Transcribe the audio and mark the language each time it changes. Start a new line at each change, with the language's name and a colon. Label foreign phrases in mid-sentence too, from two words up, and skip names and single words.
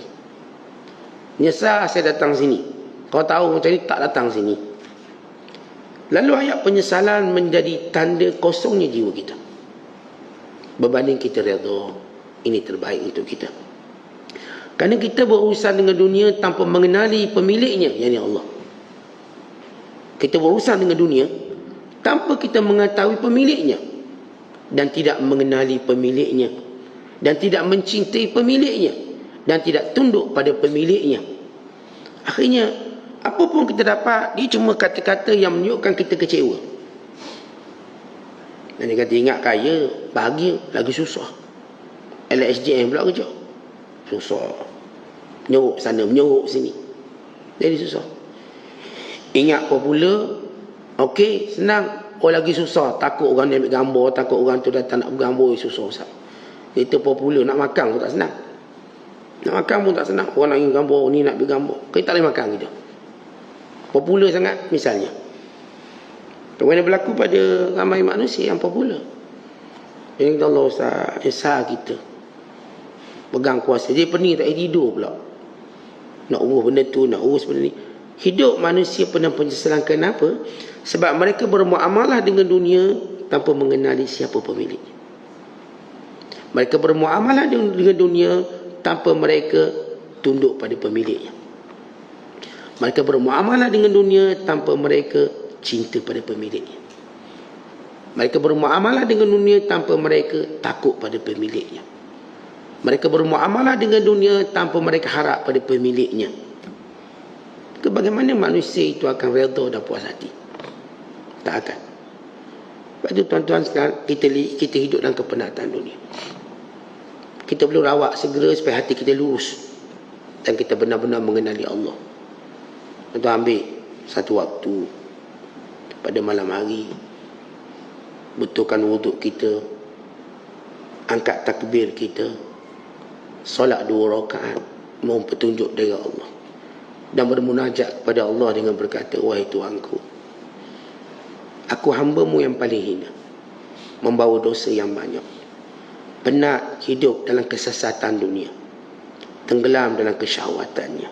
Malay: Nyesal saya datang sini. Kau tahu macam ni tak datang sini. Lalu ayat penyesalan menjadi tanda kosongnya jiwa kita. Berbanding kita redha, ini terbaik untuk kita. Kerana kita berurusan dengan dunia tanpa mengenali pemiliknya, yakni Allah. Kita berurusan dengan dunia tanpa kita mengetahui pemiliknya dan tidak mengenali pemiliknya dan tidak mencintai pemiliknya dan tidak tunduk pada pemiliknya. Akhirnya apa pun kita dapat, dia cuma kata-kata yang menunjukkan kita kecewa. Dan dia kata ingat kaya, bahagia, lagi susah. LSJM pula kerja. Susah. Menyuruk sana, menyuruk sini. Jadi susah. Ingat popular, okey, senang. Oh lagi susah. Takut orang ambil gambar, takut orang tu datang nak bergambar, susah Ustaz. Itu popular, nak makan pun tak senang. Nak makan pun tak senang. Orang nak ingin gambar, ni nak bergambar. Kita tak boleh makan kita. Popular sangat misalnya. Kerana berlaku pada ramai manusia yang popular. Yang kata Allah Ustaz, nyesal kita pegang kuasa. Dia pening tak tidur pula. Nak urus benda tu, nak urus benda ni. Hidup manusia penuh penyesalan. Kenapa? Sebab mereka bermuamalah dengan dunia tanpa mengenali siapa pemiliknya. Mereka bermuamalah dengan dunia tanpa mereka tunduk pada pemiliknya. Mereka bermuamalah dengan dunia tanpa mereka cinta pada pemiliknya. Mereka bermuamalah dengan dunia tanpa mereka takut pada pemiliknya. Mereka bermuamalah dengan dunia tanpa mereka harap pada pemiliknya. Bagaimana manusia itu akan redha dan puas hati? Tak akan. Sebab itu tuan-tuan sekarang kita hidup dalam kepenatan dunia. Kita perlu rawat segera supaya hati kita lurus dan kita benar-benar mengenali Allah. Tuan-tuan ambil satu waktu pada malam hari, betulkan wuduk kita, angkat takbir kita, solat 2 rakaat, mohon petunjuk dari Allah dan bermunajat kepada Allah dengan berkata, wahai Tuhanku, aku hamba-Mu yang paling hina, membawa dosa yang banyak, penat hidup dalam kesesatan dunia, tenggelam dalam kesyahwatannya.